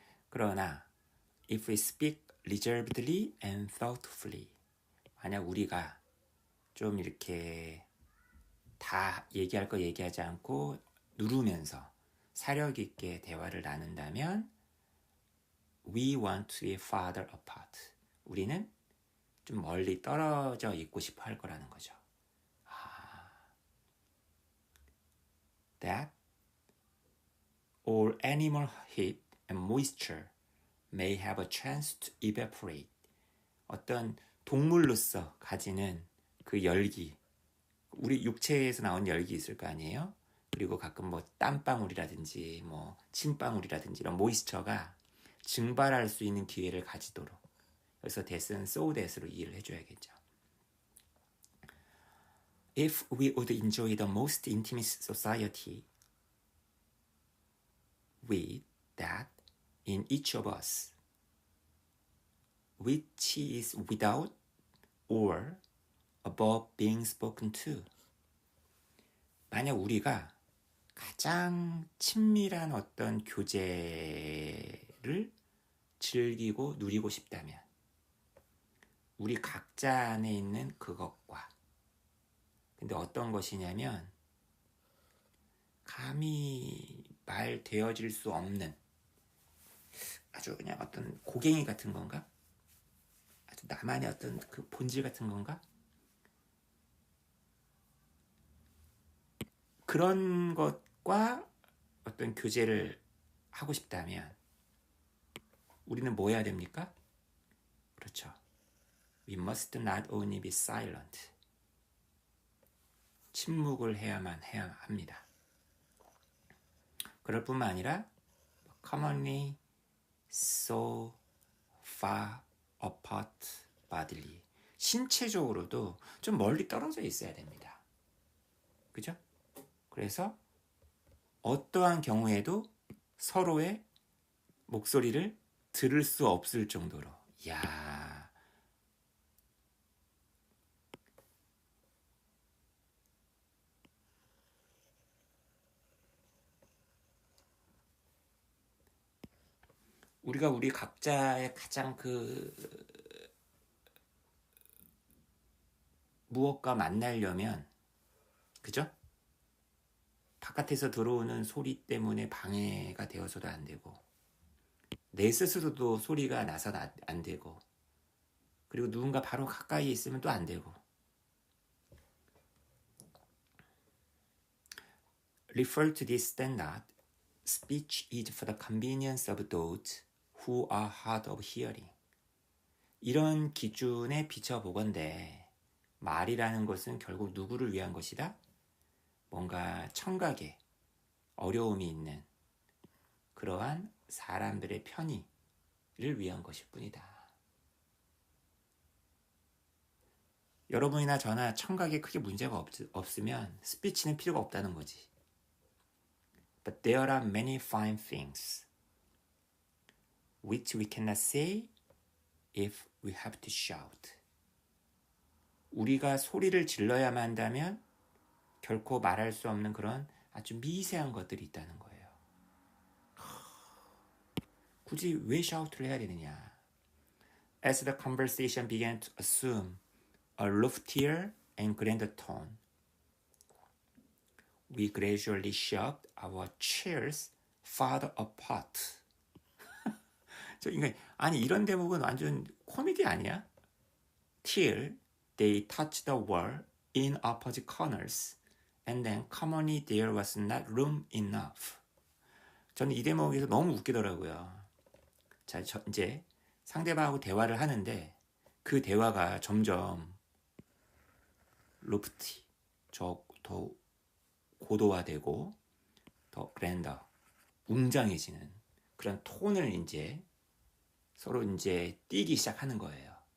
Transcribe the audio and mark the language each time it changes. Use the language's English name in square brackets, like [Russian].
[Korean] 그러나 [English] if we speak reservedly and thoughtfully, [Korean] 만약 우리가 좀 이렇게 다 얘기할 거 얘기하지 않고 누르면서 사력 있게 대화를 나눈다면 [English] we want to be farther apart. [Korean] 우리는 좀 멀리 떨어져 있고 싶어 할 거라는 거죠. [English] That all animal heat and moisture may have a chance to evaporate. [Korean] 어떤 동물로서 가지는 그 열기, 우리 육체에서 나온 열기 있을 거 아니에요? 그리고 가끔 뭐 땀방울이라든지 뭐 침방울이라든지 이런 모이스처가 증발할 수 있는 기회를 가지도록. 그래서 that은 so that으로 이해를 해줘야겠죠. [English] If we would enjoy the most intimate society with that in each of us, which is without or above being spoken to. [Korean] 만약 우리가 가장 친밀한 어떤 교제를 즐기고 누리고 싶다면 우리 각자 안에 있는 그것과, 근데 어떤 것이냐면 감히 말되어질 수 없는 아주 그냥 어떤 고갱이 같은 건가? 아주 나만의 어떤 그 본질 같은 건가? 그런 것과 어떤 교제를 하고 싶다면 우리는 뭐 해야 됩니까? 그렇죠. [English] We must not only be silent. [Korean] 침묵을 해야 합니다. 그럴 뿐만 아니라 [English] commonly so far apart bodily. [Korean] 신체적으로도 좀 멀리 떨어져 있어야 됩니다. 그죠? 그래서 어떠한 경우에도 서로의 목소리를 들을 수 없을 정도로. 이야. 우리가 우리 각자의 가장 그 무엇과 만나려면, 그죠? 바깥에서 들어오는 소리 때문에 방해가 되어서도 안 되고, 내 스스로도 소리가 나서 안 되고, 그리고 누군가 바로 가까이 있으면 또 안 되고. [English] Refer to this standard, speech is for the convenience of those who are hard of hearing. [Korean] 이런 기준에 비춰보건대 말이라는 것은 결국 누구를 위한 것이다? 뭔가 청각에 어려움이 있는 그러한 사람들의 편의를 위한 것일 뿐이다. 여러분이나 저나 청각에 크게 문제가 없으면 스피치는 필요가 없다는 거지. But there are many fine things which we cannot say if we have to shout. 우리가 소리를 질러야만 한다면 결코 말할 수 없는 그런 아주 미세한 것들이 있다는 거예요. 굳이 왜 샤우트를 해야 되느냐? [English] As the conversation began to assume a loftier and grander tone, we gradually shoved our chairs farther apart. [Korean] 저 인간, 아니 이런 대목은 완전 코미디 아니야? [English] Till they touched the wall in opposite corners, and then commonly there was not room enough. [Korean] 저는 이 대목에서 너무 웃기더라고요. 자, 이제 상대방하고 대화를 하는데 그 대화가 점점 로프티, 더 고도화되고 더 그랜더, 웅장해지는 그런 톤을 이제 서로 이제 띄기 시작하는 거예요.